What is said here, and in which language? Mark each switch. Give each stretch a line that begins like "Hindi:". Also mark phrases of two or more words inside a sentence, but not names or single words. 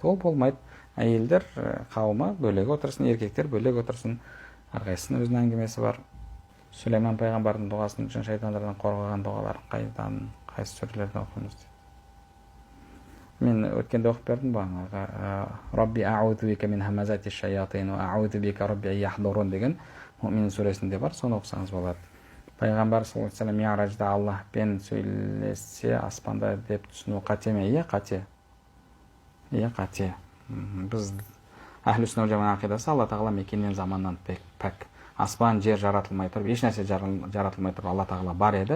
Kazakh: Ол болмайды. Әйелдер қауымы бөлек отырсын, еркектер бөлек отырсын. Әрқайсысының өзінің әңгімесі бар. Сүлеймен пайғамбардың дұғасын үшін шайтандардан қорғаған дұғалар қайсы сүрелерде оқимыз дейді. Мен өткенде оқып бердім бағанағы
Arabic: رب أعوذ بك من همزات الشياطين وأعوذ بك رب أن يحضرون
Kazakh: деген Муъмин сүресінде бар, соны оқысаңыз болады. Пайғамбар
Arabic: صلى الله عليه وسلم
Kazakh: Ми'ражда Аллахпен сөйлессе аспанда деп түсіну қате ме? Иә, қате. Иә, қате. Біз
Arabic: أهل السنة والجماعة
Kazakh: ақидасы Алла тағала мекеннен заманнан пәк. Аспан, жер жаратылмай тұрып, еш нәрсе жаратылмай тұрып Алла тағала бар еді.